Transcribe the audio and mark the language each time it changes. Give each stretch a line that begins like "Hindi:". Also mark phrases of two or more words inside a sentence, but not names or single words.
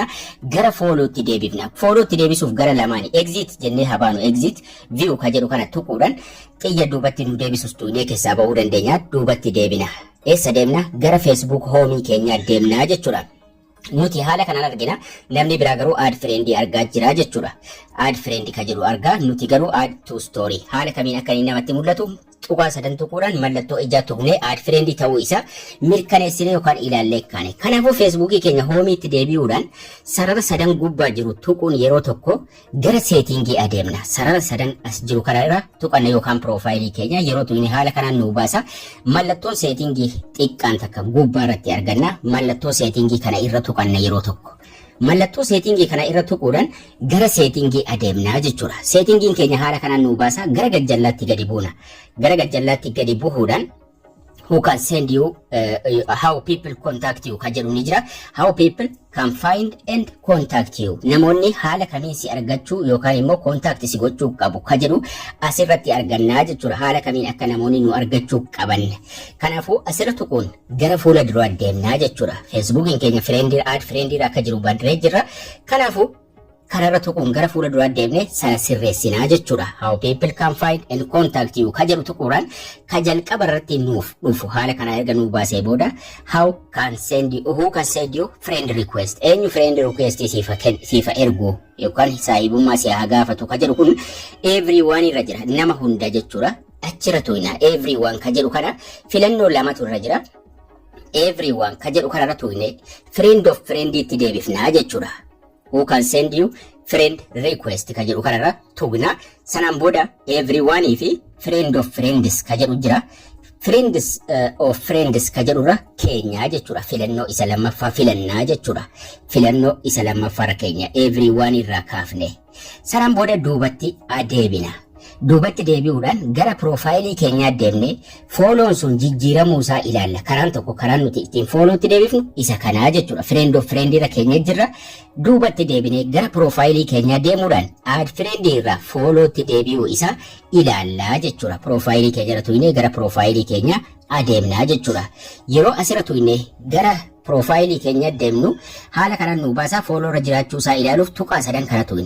Oromo: Gara foolootti deebifna. Foolootti deebisuuf gara lamaani exit jennee habaanu
English: exit view
Oromo: ka jedhu kana tuquudhaan xiyya duubatti nu deebisus tuunee keessaa bahuu dandeenya. Duubatti deebina. Eessa deemna? Gara Facebook hoomii keenyaa deemna jechuudha. Nuti haala kanaan argina. Namni biraa garuu
English: add friend
Oromo: argaa jira jechuudha.
English: Add friend
Oromo: ka jedhu argaa. Nuti garuu
English: add to story.
Oromo: Haala kamiin akka inni namatti mul'atu tuqaa sadan tuquudhaan mallattoo ijaa tuqnee
English: add friend
Oromo: ta'uu isaa mirkaneessinee yookaan ilaallee kaane. Kanaafuu feesbuukii keenya hoomiitti deebi'uudhaan sarara sadan gubbaa jiru tuquun yeroo tokko gara seetingii adeemna. Sarara sadan as jiru kana irra tuqanna yookaan piroofaayilii keenya yeroo tuqne haala kanaan nu baasa. Mallattoon seetingii xiqqaan takka gubbaa irratti arganna. Mallattoo seetingii kana irra tuqanna yeroo tokko. Mallattoo seetingii kana irra tuquudhaan gara seetingii adeemnaa jechuudha. Seetingiin keenya haala kanaan nu baasa gara gajjallaatti gadi buuna. Gara gajjallaatti gadi bu'uudhaan
English: who can send you how people contact you
Oromo: ka jedhu ni jira.
English: How people can find and contact you.
Oromo: Namoonni haala kamiin si argachuu yookaan immoo contact si gochuu qabu ka jedhu asirratti argannaa jechuudha. Haala kamiin akka namoonni nu argachuu qaban. Kanaafuu asirra tuquun gara fuula duraa deemnaa jechuudha. Feesbuukiin keenya friendir add friendir akka jiru bandiree jirra. Kanaafuu kanarra tuquun gara fuula duraa deemne sana sirreessinaa jechuudha.
English: How people can find and contact you
Oromo: ka jedhu tuquudhaan ka jalqaba irratti nuuf dhufu haala kana erga nuu baasee booda
English: how can send you who can send you friend request
Oromo: eenyu
English: friend request
Oromo: siifa ergu yookaan saahibummaa si haa gaafatu ka jedhu kun everyone irra jira nama hunda jechuudha. Achirra tuqna everyone ka jedhu kana filannoo lamatu irra jira. Everyone ka jedhu kanarra tuqne
English: friend of friend
Oromo: itti deebifnaa jechuudha.
English: Who can send you friend request
Oromo: ka jedhu kanarra tuqna. Sanaan booda everyone fi
English: friend of friends
Oromo: ka jedhu jira.
English: Friends of friends
Oromo: ka jedhurra keenya jechuudha. Filannoo isa lammaffaa filannaa jechuudha. Filannoo isa lammaffaa keenya everyone irraa kaafne. Sanaan booda duubatti adeebina. Duubatti deebi'uudhaan gara profaayilii keenyaa deemnee fooloon sun jijjiiramuu isaa ilaalla. Karaan tokko karaan nuti ittiin foolootti deebifnu isa kanaa jechuudha.
English: Friend of friend
Oromo: irra keenya jirra. Duubatti deebinee gara profaayilii keenyaa deemuudhaan
English: add friend
Oromo: irraa foolootti deebi'uu isaa ilaallaa jechuudha. Profaayilii keenya irra tuqnee gara profaayilii keenyaa adeemnaa jechuudha. Yeroo asirra tuqnee gara profaayilii keenyaa deemnu haala kanaan nu baasaa fooloo irra jiraachuu isaa ilaaluuf tuqaa sadan kana tuqna.